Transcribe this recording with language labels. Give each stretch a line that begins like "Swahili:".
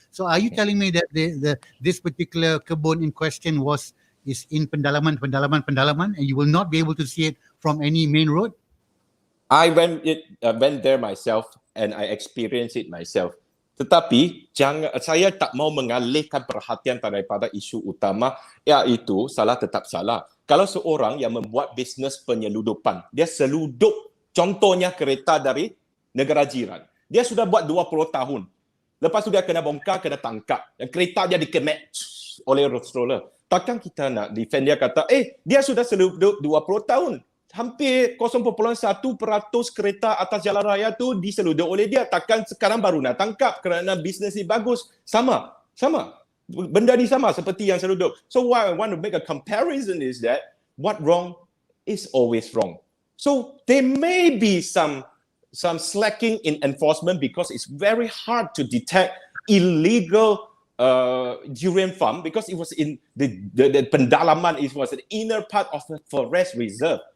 English: So are you telling me that this particular kebun in question is in pendalaman and you will not be able to see it from any main road? I went there myself and I experienced it myself.
Malay: Tetapi saya tak mau mengalihkan perhatian daripada isu utama, iaitu salah tetap salah. Kalau seorang yang membuat bisnes penyeludupan, dia seludup contohnya kereta dari negara jiran. Dia sudah buat 20 tahun. Lepas tu dia kena bongkar, kena tangkap. Dan kereta dia dikemek oleh stroller. Takkan kita nak defend dia kata, dia sudah seludup 20 tahun. Hampir 0.1% kereta atas jalan raya tu diseludup oleh dia. Takkan sekarang baru nak tangkap kerana bisnes ni bagus. Sama. Benda ni sama seperti yang seludup.
English: So why I want to make a comparison is that what wrong is always wrong. So there may be some slacking in enforcement because it's very hard to detect illegal durian farm because it was in the pendalaman, it was an inner part of the forest reserve.